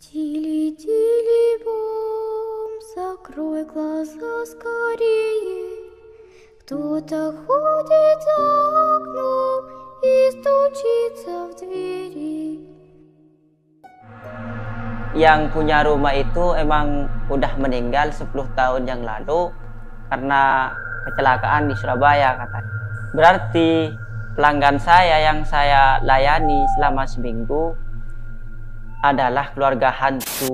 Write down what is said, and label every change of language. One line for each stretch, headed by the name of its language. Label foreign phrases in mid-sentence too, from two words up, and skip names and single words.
Russian: Тили-тили бом, закрой глаза скорее. Кто-то ходит за окном и стучится в двери.
Indonesian: Yang punya rumah itu emang udah meninggal 10 tahun yang lalu karena kecelakaan di Surabaya katanya. Berarti pelanggan saya yang saya layani selama seminggu adalah keluarga hantu.